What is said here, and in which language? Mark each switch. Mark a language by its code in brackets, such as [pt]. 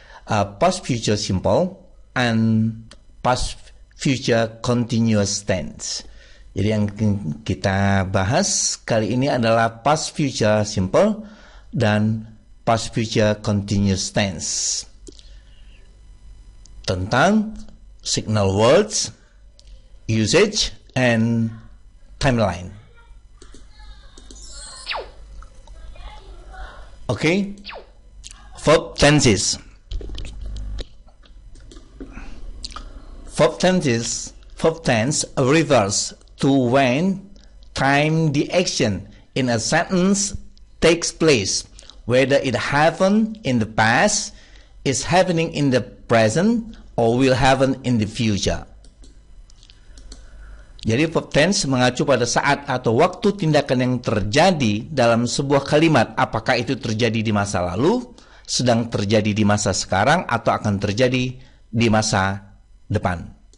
[en] Past future simple and past future continuous tense. [id] Jadi yang kita bahas kali ini adalah past future simple dan past future continuous tense. Tentang [en] signal words, usage, and timeline. Verb tenses. Verb tense refers to when time the action in a sentence takes place, whether it happened in the past, is happening in the present, or will happen in the future. [id] Jadi verb tense mengacu pada saat atau waktu tindakan yang terjadi dalam sebuah kalimat, apakah itu terjadi di masa lalu, sedang terjadi di masa sekarang, atau akan terjadi di masa depan.